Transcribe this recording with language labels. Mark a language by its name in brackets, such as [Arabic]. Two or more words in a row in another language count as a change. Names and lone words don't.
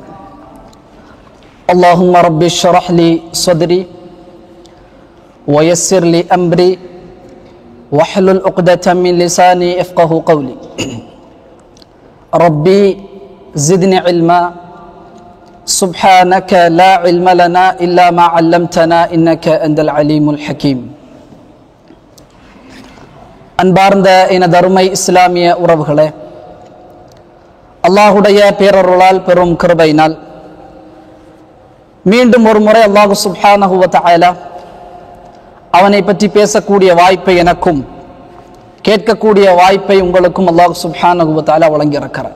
[Arabic] اللهم رب اشرح لي صدري ويسر لي أمري واحلل عقدة من لساني يفقهوا قولي. ربي زدني علما، سبحانك لا علم لنا إلا ما علمتنا إنك أنت العليم الحكيم. [Tamil] அன்பார்ந்த எனது அருமை இஸ்லாமிய உறவுகளே, அல்லாஹுடைய பேரருளால் பெரும் கிருபையினால் மீண்டும் ஒரு முறை [Arabic] الله سبحانه وتعالى [Tamil] அவனை பற்றி பேசக்கூடிய வாய்ப்பை எனக்கும் கேட்கக்கூடிய வாய்ப்பை உங்களுக்கும் [Arabic] الله سبحانه وتعالى [Tamil] வழங்கியிருக்கிறார்.